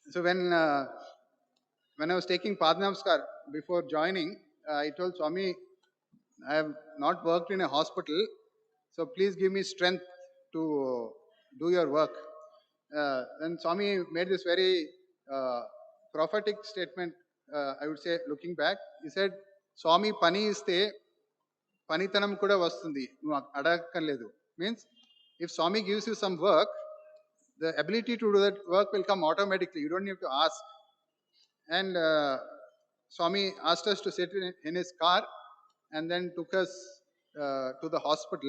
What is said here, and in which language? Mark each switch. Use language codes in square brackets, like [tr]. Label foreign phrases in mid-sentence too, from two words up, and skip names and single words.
[en] So when when I was taking Padnamskar before joining, I told Swami, I have not worked in a hospital, so please give me strength to do your work. Then Swami made this very prophetic statement, I would say, looking back. He said, [te] స్వామి పని ఇస్తే పనితనం కూడా వస్తుంది. [en] Means, if Swami gives you some work, the ability to do that work will come automatically. You don't need to ask. And Swami asked us to sit in his car and then took us to the hospital.